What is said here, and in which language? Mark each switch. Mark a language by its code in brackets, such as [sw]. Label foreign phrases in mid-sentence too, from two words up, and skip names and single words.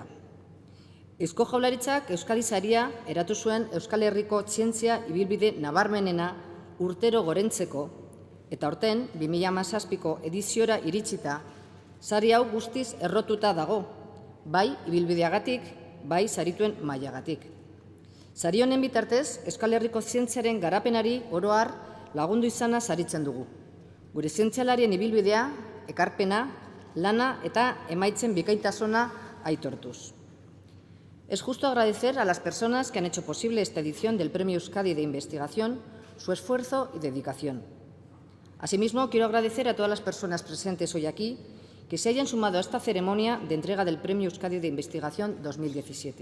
[eu] Eusko Jaurlaritzak Euskadi Saria eratu zuen Euskal Herriko zientzia ibilbide nabarmenena urtero gorentzeko, eta aurten 2017ko ediziora iritsita, sari hau guztiz errotuta dago, bai ibilbideagatik, bai sarituen mailagatik. Sari honen bitartez, Euskal Herriko zientziaren garapenari oro har lagundu izana saritzen dugu. Gure zientzialarien ibilbidea, ekarpena, lana eta emaitzen bikaintasuna aitortuz. [es] Es justo agradecer a las personas que han hecho posible esta edición del Premio Euskadi de Investigación su esfuerzo y dedicación. Asimismo, quiero agradecer a todas las personas presentes hoy aquí que se hayan sumado a esta ceremonia de entrega del Premio Euskadi de Investigación 2017.